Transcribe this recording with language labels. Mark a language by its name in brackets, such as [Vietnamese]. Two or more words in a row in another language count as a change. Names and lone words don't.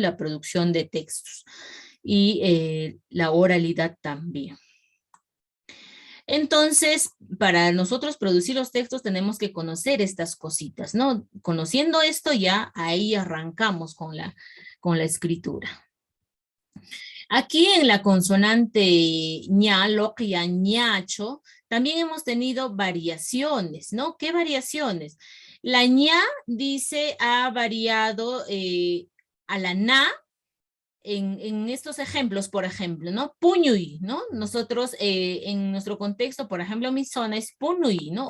[Spanish] La producción de textos y la oralidad también. Entonces, para nosotros producir los textos tenemos que conocer estas cositas, ¿no? Conociendo esto ya, ahí arrancamos con la escritura. Aquí en la consonante ña, [Quechua] loqia, ñacho, [Spanish] también hemos tenido variaciones, ¿no? ¿Qué variaciones? La ña, dice, ha variado a la na, en estos ejemplos, por ejemplo, ¿no? Puñuy, ¿no? Nosotros en nuestro contexto, por ejemplo, mi zona es punuy, ¿no?